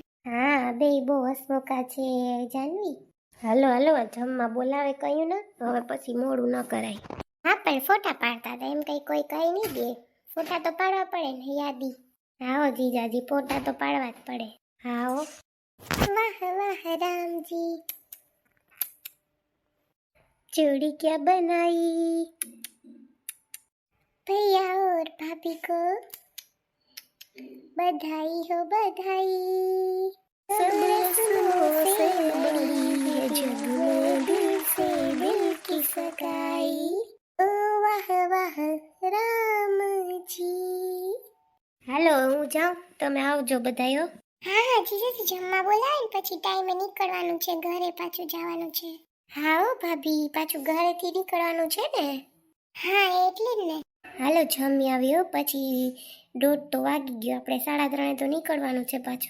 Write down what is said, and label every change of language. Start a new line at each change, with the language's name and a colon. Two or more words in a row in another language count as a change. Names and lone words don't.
Gujarati: હા બે બહુ હસમુખા છે જાનવી. હાલો જમવા બોલાવે કયું ને, હવે પછી મોડું ન કરાય. હા પણ ફોટા પાડતા હતા એમ કઈ કોઈ કઈ નહીં દે, ફોટા તો પાડવા પડે ને યાદી. આવો જીજાજી ફોટા તો પાડવા જ પડે. આવો.
Hindi: वाह वाह राम जी जोड़ी क्या बनाई भैया और भाभी को बधाई हो बधाई, सब्र सुनो से बड़ी अजब में दिल से दिल की सगाई, ओ वाह वाह रामजी।
Gujarati: હાલો હું જાઉં, તમે આવજો બધાયો. હા હા જીજાજી જમવા બોલાવે ને પછી ટાઈમે નીકળવાનું છે, ઘરે પાછું જવાનું છે. હા હો ભાભી, પાછું ઘરેથી નીકળવાનું છે ને. હા એટલે જ ને. હાલો જમી આવ્યો, પછી 1:30 તો વાગી ગયો, આપણે 3:30 તો નીકળવાનું છે પાછું.